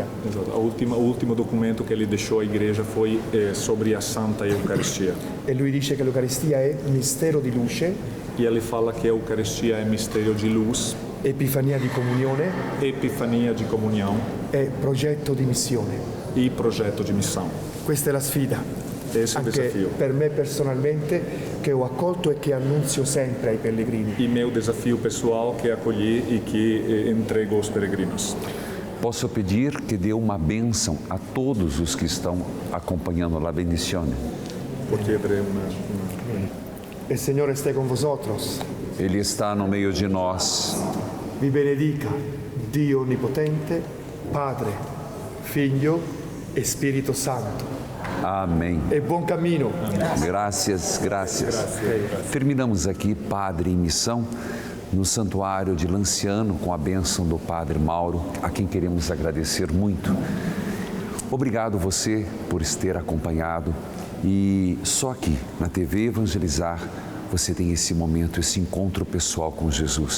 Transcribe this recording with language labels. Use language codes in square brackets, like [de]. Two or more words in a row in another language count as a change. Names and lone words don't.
[pt] Exato. O último documento que ele deixou à igreja foi sobre a Santa Eucaristia. [it] E lui dice che l'Eucaristia è mistero di luce, [pt] E ele fala que a Eucaristia é mistério de luz, [it] epifania di comunione [pt] epifania de comunhão [it] e progetto di missione. [pt] e projeto de missão. [it] Questa è la sfida, [pt] Esse é o [it] anche [pt] desafio. [it] per me personalmente, che ho accolto e che annunzio sempre ai pellegrini. [pt] E meu desafio pessoal que acolhi e que entrego aos peregrinos. Posso pedir que dê uma bênção a todos os que estão acompanhando [it] la bendizione? Porque avrei Il Signore stia con vosotros. [pt] Ele está no meio de nós. [it] Vi benedica Dio Onnipotente, Padre, Figlio e Spirito Santo. [pt] Amém. [it] E buon cammino. [pt] Graças. Terminamos aqui Padre em Missão no Santuário de Lanciano com a bênção do Padre Mauro, a quem queremos agradecer muito. Obrigado você por ter acompanhado e só aqui na TV Evangelizar você tem esse momento, esse encontro pessoal com Jesus.